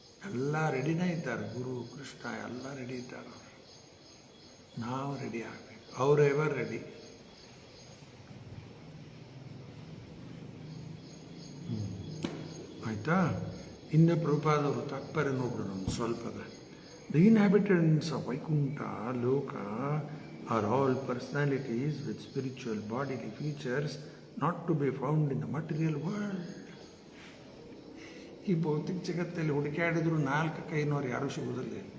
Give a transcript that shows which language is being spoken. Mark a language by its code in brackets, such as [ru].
[kn] ಎಲ್ಲ ರೆಡಿನೇ ಇದ್ದಾರೆ, ಗುರು ಕೃಷ್ಣ ಎಲ್ಲ ರೆಡಿ ಇದ್ದಾರೆ. ನಾವು ರೆಡಿ ಆಗಬೇಕು, ಅವ್ರು ಎವರ್ ರೆಡಿ. ಆಯಿತಾ? ಇನ್ನು ಪ್ರಭುಪಾದವರು ತಾತ್ಪರ್ಯ ನೋಡ್ಬಿಡೋಣ ಒಂದು ಸ್ವಲ್ಪದ. [en] The inhabitants of Vaikuntha Loka are all personalities with spiritual bodily features not to be found in the material world. [kn] ಈ ಭೌತಿಕ ಜಗತ್ತಲ್ಲಿ ಹುಡುಕಾಡಿದ್ರು 4 ಕೈನವ್ರು ಯಾರೂ ಸಿಗುವುದಿಲ್ಲ.